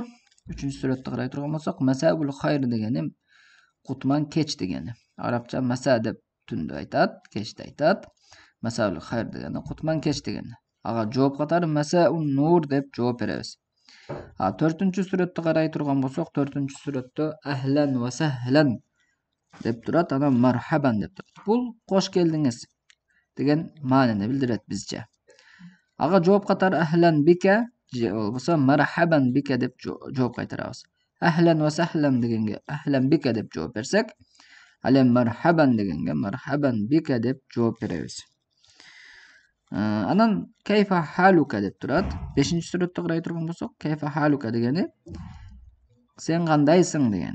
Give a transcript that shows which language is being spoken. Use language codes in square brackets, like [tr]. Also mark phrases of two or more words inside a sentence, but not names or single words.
[ky] Үчүнчү сүрөттө карай турган болсок, [ar] مساء الخير [ky] дегени кутман кеч дегени. Арабча маса деп түндү айтат, кечти айтат. [ar] مساء الخير [ky] дегени кутман кеч дегени. Ага жооп катары [ar] مساء النور [ky] деп жооп беребиз. Төртүнчү сүрөттө карай турган болсок, төртүнчү сүрөттө [ar] أهلا وسهلا [ky] деп турат, анан мархабан деп турат. Бул кош келдиңиз деген маанини билдирет бизче. Ага жооп катары [ar] أهلا بك [ky] же болбосо [ar] مرحبا بك [ky] деп жооп кайтарабыз. [ar] أهلا وسهلا [ky] дегенге [ar] أهلا بك [ky] деп жооп берсек, ал эми мархабан дегенге [ar] مرحبا بك [ky] деп жооп беребиз. Анан [ar] كيف حالك [ky] деп турат. 5-сүрөттө карай турган болсок, [ar] كيف حالك [ky] дегени сен кандайсың дегени.